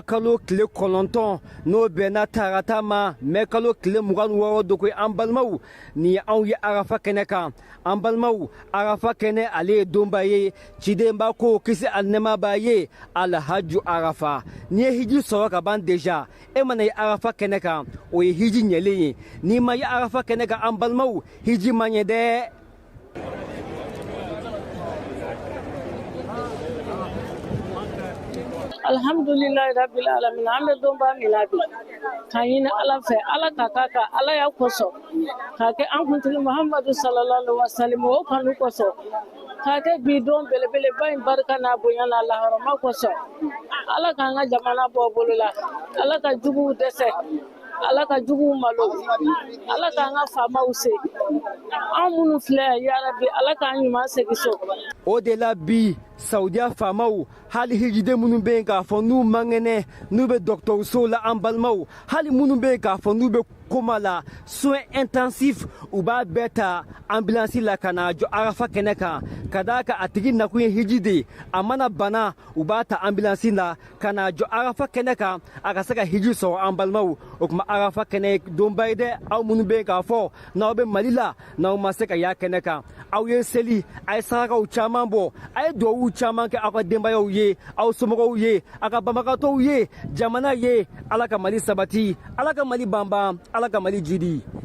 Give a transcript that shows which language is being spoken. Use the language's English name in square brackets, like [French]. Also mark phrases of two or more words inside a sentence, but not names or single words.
[Bambara] kalo tile 9 n'o bɛnna tarata ma mɛ kalo tile 26 dogo an balimaw nin ye anw ye Arafa kɛnɛ kan an balimaw Arafa kɛnɛ ale ye donba ye ciden b'a ko kisi ani nɛɛma b'a ye alhaju Arafa n'i ye hiji sɔrɔ ka ban deja e mana ye Arafa kɛnɛ kan o ye hiji ɲɛlen ye n'i ma ye Arafa kɛnɛ kan an balimaw hiji ma ɲɛ dɛ. [Arabic] الحمد لله رب العالمين [Bambara] an bɛ donba min na bi k'a ɲini Ala fɛ Ala ka k'a kan Ala y'a kosɔn k'a kɛ an kuntigi Muhamadu [Arabic] صلى الله عليه وسلم [Bambara] o kanu kosɔn k'a kɛ bi don belebeleba in barika n'a bonya n'a lahɔrɔma kosɔn Ala k'an ka jamana bɔ bolo la Ala ka juguw dɛsɛ Ala ka juguw malo Ala k'an ka faamaw se an minnu filɛ [Arabic] يا رب [Bambara] Ala k'an ɲuman segin so. O de la bi Saudiya faamaw hali hijiden minnu bɛ yen k'a fɔ n'u man kɛnɛ n'u bɛ dɔgɔtɔrɔsow la an balimaw hali minnu bɛ yen k'a fɔ n'u bɛ koma la [French] soins intensifs [Bambara] u b'a bɛɛ ta ambulance la ka na jɔ Arafa kɛnɛ kan ka d'a kan a tigi nakun ye hiji de a mana bana u b'a ta ambulance la ka na jɔ Arafa kɛnɛ kan a ka se ka hiji sɔrɔ an balimaw o tuma Arafa kɛnɛ ye donba ye dɛ aw minnu bɛ yen k'a fɔ n'aw bɛ Mali la n'aw ma se ka y'a kɛnɛ kan aw ye seli a ye sarakaw caman bɔ a ye duwawu caman kɛ aw ka denbayaw ye aw somɔgɔw ye a ka banbagatɔw ye jamana ye Ala ka Mali sabati Ala ka Mali banban Ala ka Mali jidi.